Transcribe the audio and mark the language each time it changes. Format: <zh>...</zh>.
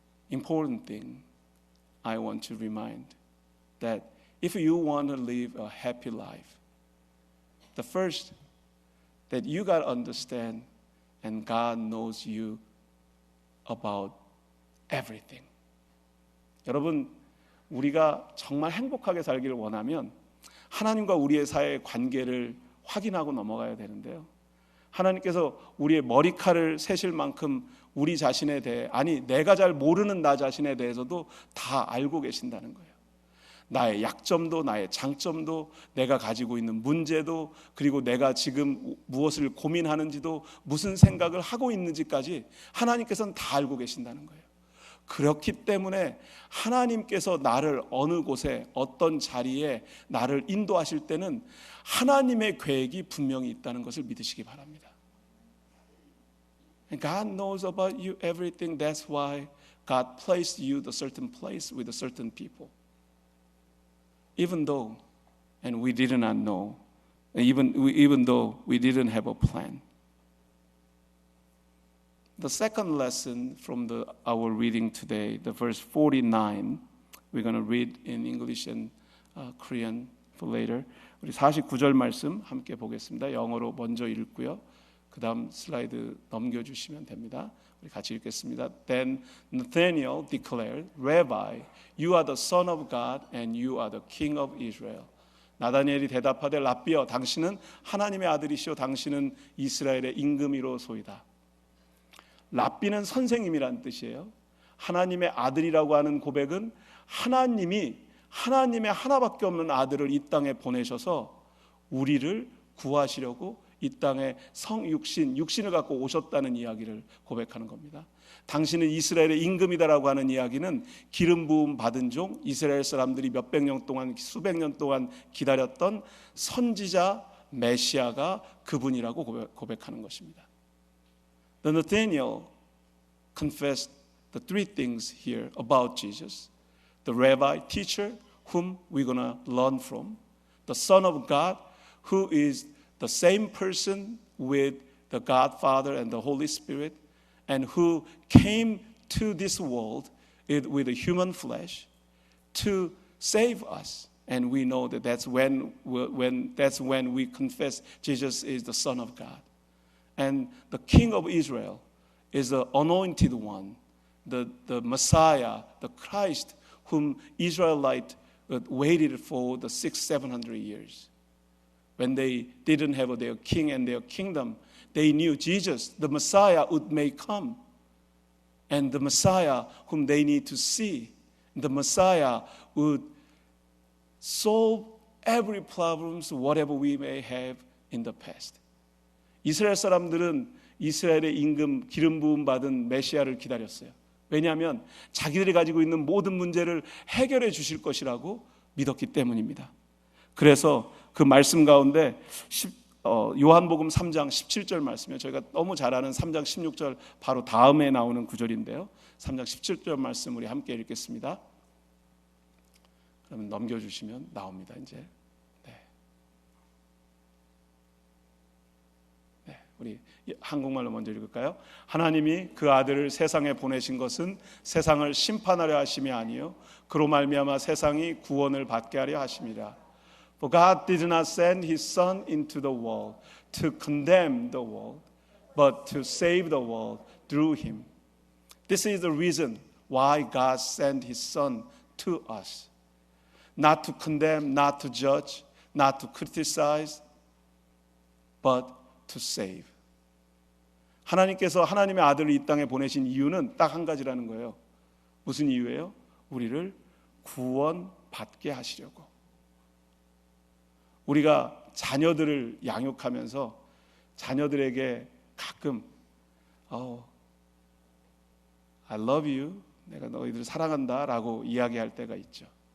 <en>Important thing I want to remind that if you want to live a happy life, the first that you got to understand, and God knows you about everything.</en> <ko>여러분, 우리가 정말 행복하게 살기를 원하면 하나님과 우리의 사이의 관계를 확인하고 넘어가야 되는데요. 하나님께서 우리의 머리칼을 세실 만큼 우리 자신에 대해, 아니 내가 잘 모르는 나 자신에 대해서도 다 알고 계신다는 거예요. 나의 약점도 나의 장점도 내가 가지고 있는 문제도 그리고 내가 지금 무엇을 고민하는지도 무슨 생각을 하고 있는지까지 하나님께서는 다 알고 계신다는 거예요. 그렇기 때문에 하나님께서 나를 어느 곳에 어떤 자리에 나를 인도하실 때는 하나님의 계획이 분명히 있다는 것을 믿으시기 바랍니다.</ko> <en>And God knows about you everything. That's why God placed you the certain place with a certain people. Even though, and we did not know, even though we didn't have a plan. The second lesson from our reading today, the verse 49, we're going to read in English and Korean for later.</en> <ko>우리 49절 말씀 함께 보겠습니다. 영어로 먼저 읽고요. 그 다음 슬라이드 넘겨주시면 됩니다. 우리 같이 읽겠습니다.</ko> <en>Then Nathanael declared, Rabbi, you are the son of God and you are the king of Israel.</en> <ko>나다니엘이 대답하되 랍비여 당신은 하나님의 아들이시오 당신은 이스라엘의 임금이로소이다. 랍비는 선생님이란 뜻이에요. 하나님의 아들이라고 하는 고백은 하나님이 하나님의 하나밖에 없는 아들을 이 땅에 보내셔서 우리를 구하시려고 이 땅에 육신을 갖고 오셨다는 이야기를 고백하는 겁니다. 당신은 이스라엘의 임금이다라고 하는 이야기는 기름 부음 받은 종, 이스라엘 사람들이 몇백 년 동안 수백 년 동안 기다렸던 선지자 메시아가 그분이라고 고백하는 것입니다.</ko> <en>The Nathanael confessed the three things here about Jesus. The rabbi, teacher, whom we're going to learn from. The Son of God, who is the same person with the Godfather and the Holy Spirit, and who came to this world with a human flesh to save us. And we know that that's when we confess Jesus is the Son of God. And the King of Israel is the anointed one, the Messiah, the Christ, whom Israelites waited for the 600-700 years. When they didn't have their king and their kingdom, they knew Jesus, the Messiah, may come. And the Messiah whom they need to see, the Messiah would solve every problem, whatever we may have in the past.</en> <ko>이스라엘 사람들은 이스라엘의 임금 기름 부음 받은 메시아를 기다렸어요. 왜냐하면 자기들이 가지고 있는 모든 문제를 해결해 주실 것이라고 믿었기 때문입니다. 그래서 그 말씀 가운데 요한복음 3장 17절 말씀이요. 저희가 너무 잘 아는 3장 16절 바로 다음에 나오는 구절인데요. 3장 17절 말씀 우리 함께 읽겠습니다. 그러면 넘겨주시면 나옵니다. 이제 우리 한국말로 먼저 읽을까요? 하나님이 그 아들을 세상에 보내신 것은 세상을 심판하려 하심이 아니요 그로 말미암아 세상이 구원을 받게 하려 하심이라.</ko> <en>For God did not send His Son into the world to condemn the world, but to save the world through Him. This is the reason why God sent His Son to us. Not to condemn, not to judge, not to criticize, but to save.</en> <ko>하나님께서 하나님의 아들을 이 땅에 보내신 이유는 딱 한 가지라는 거예요. 무슨 이유예요? 우리를 구원받게 하시려고. 우리가 자녀들을 양육하면서 자녀들에게 가끔</ko> <en>I love you,</en> <ko>내가 너희들을 사랑한다 라고 이야기할 때가 있죠.</ko>